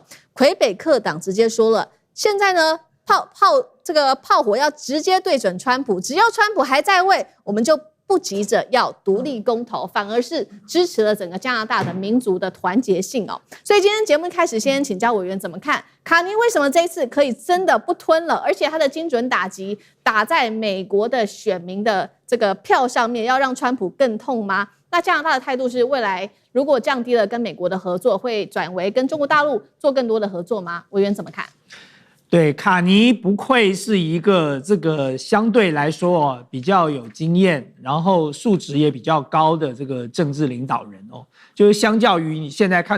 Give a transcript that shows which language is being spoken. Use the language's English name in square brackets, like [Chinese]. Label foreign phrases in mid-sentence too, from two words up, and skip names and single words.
[Chinese] 魁北克黨直接說了，現在呢這個炮火要直接對準川普，只要川普還在位，我們就不急着要獨立公投，反而是支持了整個加拿大的民族的團結性所以今天節目一開始，先請教委員怎麼看卡尼為什麼這一次可以真的不吞了，而且他的精準打擊打在美國的選民的這個票上面，要讓川普更痛嗎？那加拿大的態度是未來如果降低了跟美国的合作，會轉為跟中國大陸做更多的合作嗎？委員怎麼看？對，卡尼不愧是一個這個相對來說比較有經驗，然後素質也比較高的這個政治領導人就是相較於你現在看